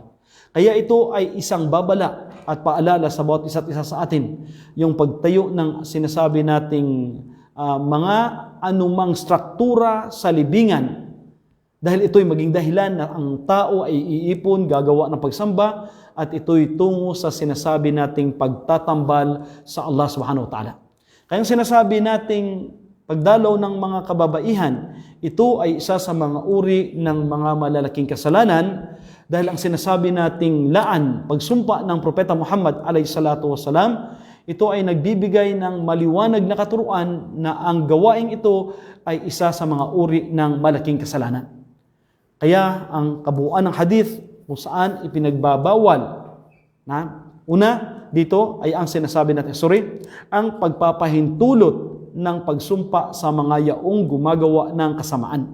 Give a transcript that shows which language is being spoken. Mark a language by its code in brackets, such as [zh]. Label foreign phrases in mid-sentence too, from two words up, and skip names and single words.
[tl] Kaya ito ay isang babala at paalala sa bawat isa't isa sa atin, yung pagtayo ng sinasabi nating mga anumang struktura sa libingan, dahil ito'y maging dahilan na ang tao ay iipon, gagawa ng pagsamba, at ito'y tungo sa sinasabi nating pagtatambal sa Allah [ar] subhanahu wa ta'ala. [tl] Kaya sinasabi nating pagdalaw ng mga kababaihan, ito ay isa sa mga uri ng mga malalaking kasalanan, dahil ang sinasabi nating laan, pagsumpa ng Propeta Muhammad [ar] alayhi salatu wasalam, [tl] ito ay nagbibigay ng maliwanag na katuruan na ang gawaing ito ay isa sa mga uri ng malaking kasalanan. Kaya ang kabuuan ng hadith kung saan ipinagbabawal na una dito ay ang sinasabi natin, ang pagpapahintulot ng pagsumpa sa mga yaong gumagawa ng kasamaan.